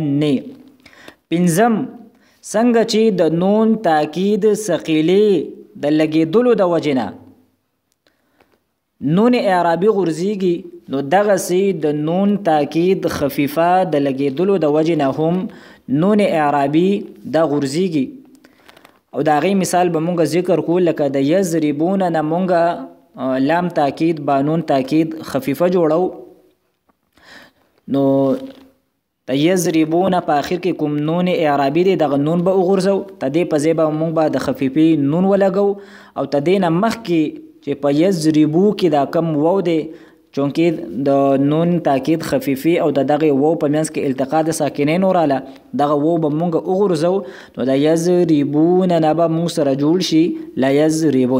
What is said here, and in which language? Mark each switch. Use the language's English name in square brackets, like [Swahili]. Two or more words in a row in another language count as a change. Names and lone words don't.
[Pashto] پنځم څنګه چې د نون تاکید ثقیلې د لګېدلو د وجې نه نون اعرابي غورځېږي نو دغسې د نون تاکید خفیفه د لګېدلو د وجې نه هم نون اعرابي دا غورځېږي او د هغې مثال به مونږ ذکر کړو لکه د یضربون نه مونږ لام تاکید با نون تاکید خفیفه جوړو نو د یضربون په آخر کې کوم نون اعرابي دی دغه نون به وغورځو د دې په ځای به مونږ به د خفیفې نون ولګو او د دې نه مخکې چې په یضربو کې دا کم وو دی چونکې د نون تاکید خفیفي او د دغه وو په منځ کې التقا د ساکنین وراله دغه وو به مونږ وغورځو نو د یضربون نه به مونږ سره جوړ شي [Arabic] لا یضربون.